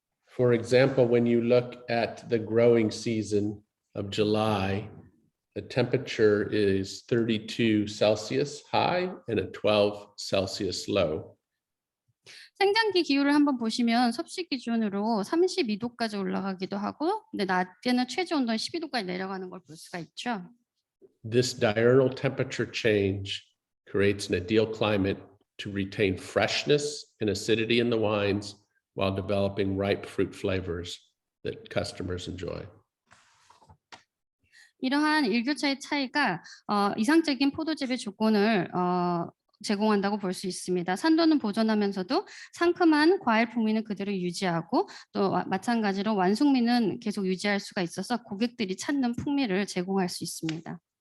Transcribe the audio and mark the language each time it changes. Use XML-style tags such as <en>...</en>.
<en>For example, when you look at the growing season of July, the temperature is 32 Celsius high and a 12 Celsius low.</en> <ko>생장기 기후를 한번 보시면 섭씨 기준으로 32도까지 올라가기도 하고 근데 낮에는 최저 온도는 12도까지 내려가는 걸 볼 수가 있죠.</ko> <en>This diurnal temperature change creates an ideal climate to retain freshness and acidity in the wines while developing ripe fruit flavors that customers enjoy.</en> <ko>이러한 일교차의 차이가 이상적인 포도 재배 조건을 제공한다고 볼 수 있습니다. 산도는 보존하면서도 상큼한 과일 풍미는 그대로 유지하고 또 마찬가지로 완숙미는 계속 유지할 수가 있어서 고객들이 찾는 풍미를 제공할 수 있습니다.</ko>